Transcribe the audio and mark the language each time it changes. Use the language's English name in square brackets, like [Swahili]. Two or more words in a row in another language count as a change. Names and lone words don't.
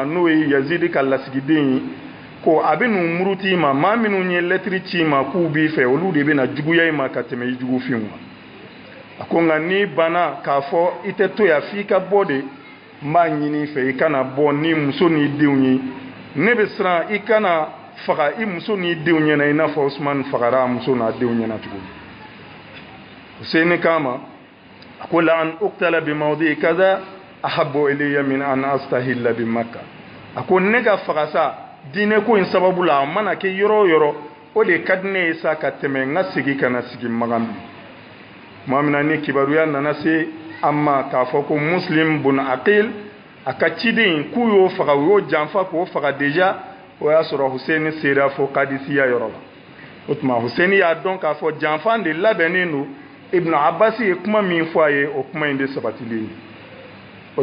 [Bambara] n'o ye Yazid ka lasigiden ye ko a bɛ n'u muruti ma maa minnu ye lettre ci ma k'u b'i fɛ olu de bɛna juguya i ma ka tɛmɛ i jugufinw kan a ko nka n'i banna k'a fɔ i tɛ to yan f'i ka bɔ de n b'a ɲini i fɛ i kana bɔ ni muso n'i denw ye ne bɛ siran i kana faga i muso n'i denw ɲɛna i n'a fɔ Usman fagara a muso n'a denw ɲɛna cogo min Hussein k'a ma a ko [Arabic] لأن أقتل بموضع كذا أحب إلي من أن أستحل بمكة [Bambara] a ko ne ka faga sa diinɛ ko in sababu la a mana kɛ yɔrɔ o yɔrɔ o de ka di ne ye sa ka tɛmɛ n ka sigi ka na sigi Magan bi tuma min na ni kibaruya nana se an ma k'a fɔ ko Muslim bun Aqil a ka ciden k'u y'o faga u y'o janfa k'o faga déjà o y'a sɔrɔ Hussein sera fo Kadisiya yɔrɔ la o tuma Hussein y'a dɔn k'a fɔ janfa de labɛnnen don Ibn Abbas ye kuma min fɔ a ye o kuma in de sabatilen ye o